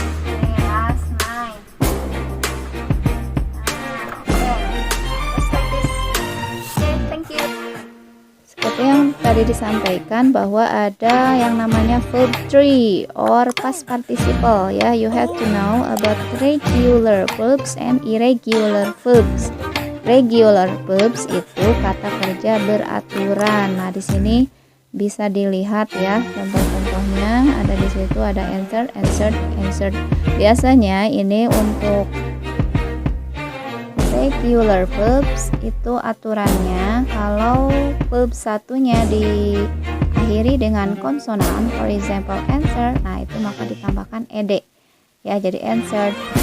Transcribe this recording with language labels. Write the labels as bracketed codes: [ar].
[en] Oke, last night. Oke, let's take this. Oke, thank you. [id] Seperti yang tadi disampaikan bahwa ada yang namanya verb 3 [en] or past participle [id] ya. [en] You have to know about regular verbs and irregular verbs. [id] Regular verbs itu kata kerja beraturan. Nah, di sini bisa dilihat ya contoh-contohnya. Ada di situ ada answered. Biasanya ini untuk regular verbs itu aturannya kalau verb satunya diakhiri dengan konsonan, [en] for example answer, [id] nah itu maka ditambahkan ed ya, jadi answered.